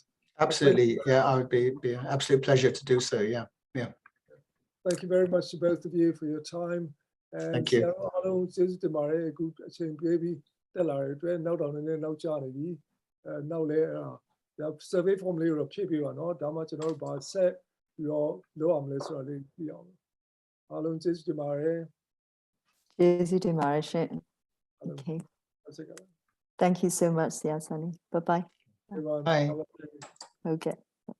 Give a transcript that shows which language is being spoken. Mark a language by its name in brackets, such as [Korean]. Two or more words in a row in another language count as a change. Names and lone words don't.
[English] Absolutely. Yeah, I would be an absolute pleasure to do so. Yeah. Yeah. Thank you very much to both of you for your time. And thank you. Survey form [Burmese] လေးတော့ဖြည့်ပြီးပါနော်ဒါမှကျွန်တော်တို့ဗာဆက်ပြီးတော့လုပ်အောင်လဲဆိုတော့လေးပြီးအောင်အားလုံးကျေးဇူးတင်ပါတယ် [English] Okay. Thank you so much, Siasani. Bye-bye. Everyone, Bye. have a good day. Okay.